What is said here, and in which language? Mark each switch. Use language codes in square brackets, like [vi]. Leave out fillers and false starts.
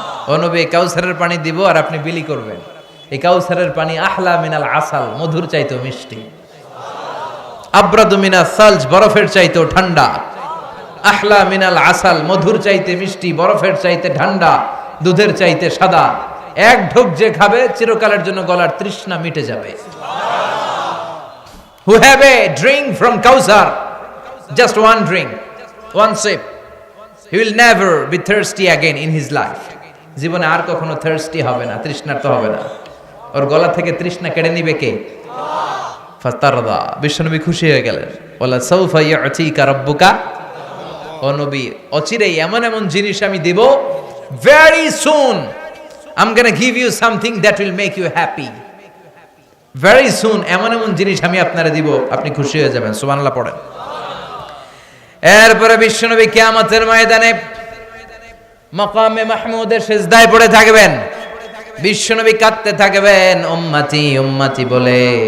[bn] ও নবী কাউসারের পানি দিব আর আপনি বিলি করবেন। এই কাউসারের পানি [ar] আহলা মিনাল আসাল, [bn] মধুর চাইতেও মিষ্টি। [ar] আব্রাদু মিনাস সালজ, [bn] বরফের চাইতেও ঠান্ডা। [ar] আহলা মিনাল আসাল, [bn] মধুর চাইতে মিষ্টি, বরফের চাইতে ঠান্ডা, দুধের চাইতে সাদা। এক ঢোক যে খাবে চিরকালের জন্য গলার তৃষ্ণা মিটে যাবে। [en] Who have a drink from Kausar, just one drink, one sip, he will never be thirsty again in his life. [bn] জীবনে আর কখনো thirsty হবে না, তৃষ্ণার্ত হবে না। ওর গলা থেকে তৃষ্ণা কেড়ে নিবে কে? ফাতারদা, বিশ্বনবী খুশি হয়ে গেলেন। [ar] ওয়ালা সাউফা ইয়াতিকা রাব্বুকা, [bn] ও নবী অচিরেই এমন এমন জিনিস আমি দিব, [en] very soon I'm going to give you something that will make you happy. Very soon [bn] এমন এমন জিনিস আমি আপনারে দিব, আপনি খুশি হয়ে যাবেন। সুবহানাল্লাহ পড়েন। এরপরে বিশ্বনবী কিয়ামতের ময়দানে মাকামে মাহমুদের সিজদায় পড়ে থাকবেন। বিশ্বনবী কাঁদতে থাকবেন উম্মতি উম্মতি বলে।